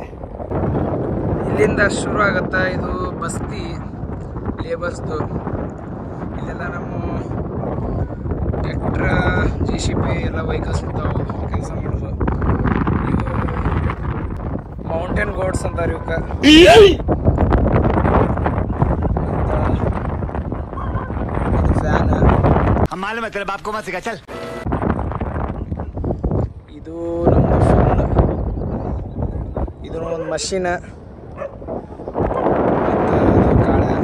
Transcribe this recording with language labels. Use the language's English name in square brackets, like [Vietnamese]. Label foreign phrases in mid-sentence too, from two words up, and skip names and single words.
[Kannada] ಇಲ್ಲಿಂದ ಶುರು ಆಗುತ್ತಾ ಇದು ಬಸ್ತಿ ಲೇಬರ್ಸ್ದು. ಇಲ್ಲೆಲ್ಲ ನಮ್ಮ ಟ್ರ್ಯಾಕ್ಟ್ರ JCB ಎಲ್ಲ ವೆಹಿಕಲ್ಸ್ ಇರ್ತಾವೆ ಕೆಲಸ ಮಾಡೋದು. [English] mountain goats [Kannada] ಅಂತಾರೆ ಇವಕ್ಕೆ. [Hindi] मालूम है तेरे बाप को मत सिखा चल. [Kannada] ಇದು ನಮ್ಮದು ಫುಲ್. ಇದು ಒಂದು ಮಷೀನ್.